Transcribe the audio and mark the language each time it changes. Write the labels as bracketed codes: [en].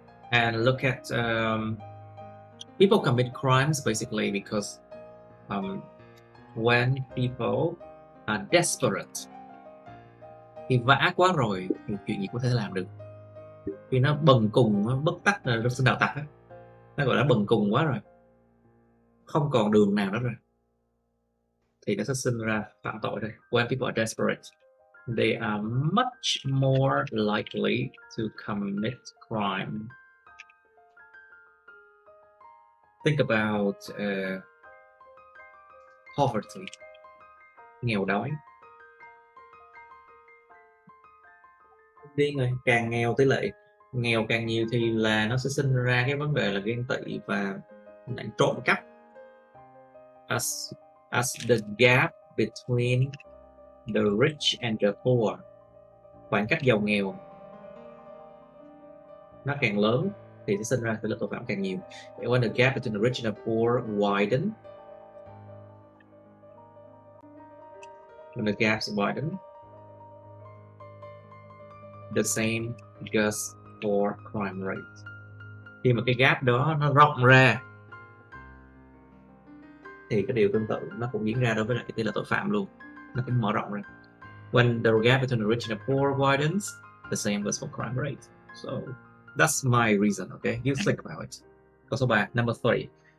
[en] And look at people commit crimes basically because when people are desperate, [vi] khi vã quá rồi thì chuyện gì có thể làm được. Khi nó bần cùng, bất tắc là sinh đạo tặc, nó gọi là bần cùng quá rồi, không còn đường nào nữa rồi, thì nó sẽ sinh ra phạm tội đây. [en] When people are desperate, they are much more likely to commit crime. Think about poverty, [vi] nghèo đói. Điên rồi, càng nghèo tỷ lệ nghèo càng nhiều thì là nó sẽ sinh ra cái vấn đề là ghen tị và trộm cắp. [en] As the gap between the rich and the poor, [vi] khoảng cách giàu nghèo nó càng lớn thì sẽ sinh ra tỷ lệ tội phạm càng nhiều. [en] And when the gap between the rich and the poor widen, when the gaps widen, the same goes for crime rate. [vi] Khi mà cái gap đó nó rộng ra thì cái điều tương tự nó cũng diễn ra đối với lại cái tỷ lệ tội phạm luôn, nó cũng mở rộng ra. [en] When the gap between the rich and the poor widens, the same goes for crime rate. So that's my reason, okay? You think about it. [vi] Câu số 3, [en] number 3.